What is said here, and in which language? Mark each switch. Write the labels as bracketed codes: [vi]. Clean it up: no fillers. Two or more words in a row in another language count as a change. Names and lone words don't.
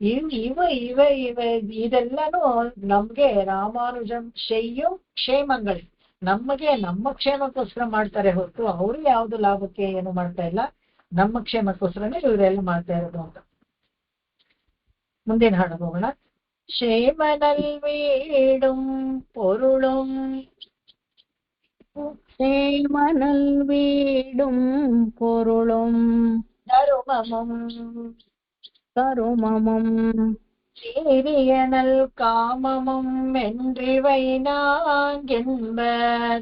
[kn] ಇವ ಇವ ಇವ ಇದೆಲ್ಲಾನು ನಮ್ಗೆ ರಾಮಾನುಜಂ ಶಯ್ಯು ಕ್ಷೇಮಗಳು, ನಮಗೆ ನಮ್ಮ ಕ್ಷೇಮಕ್ಕೋಸ್ಕರ ಮಾಡ್ತಾರೆ ಹೊರತು ಅವರು ಯಾವ್ದು ಲಾಭಕ್ಕೆ ಏನು ಮಾಡ್ತಾ ಇಲ್ಲ, ನಮ್ಮ ಕ್ಷೇಮಕ್ಕೋಸ್ಕರನೇ ಇವರೆಲ್ಲ ಮಾಡ್ತಾ ಇರೋದು ಅಂತ. ಮುಂದಿನ ಹಾಡು ಹೋಗೋಣ. [ta] சேமநல் வீடும் பொருளும் சேமனல் வீடும் பொருளும் தருமமும் கருமமும் சீரியனல் காமமும் என்றிவை நாங்கென்பர்.